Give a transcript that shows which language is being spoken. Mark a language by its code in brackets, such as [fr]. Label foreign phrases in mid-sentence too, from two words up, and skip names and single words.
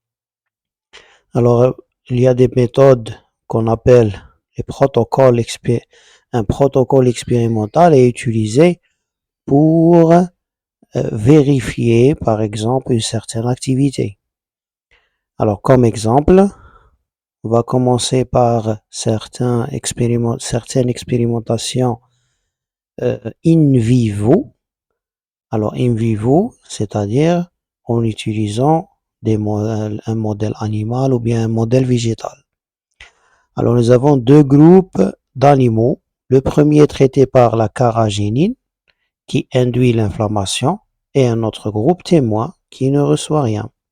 [fr] Alors, il y a des méthodes qu'on appelle les protocoles un protocole expérimental est utilisé pour vérifier, par exemple, une certaine activité. Alors, comme exemple, on va commencer par certaines expérimentations [la] in vivo. Alors, in vivo, [fr] c'est-à-dire en utilisant un modèle animal ou bien un modèle végétal. Alors, nous avons deux groupes d'animaux. Le premier est traité par la carragénine, qui induit l'inflammation, et un autre groupe témoin qui ne reçoit rien.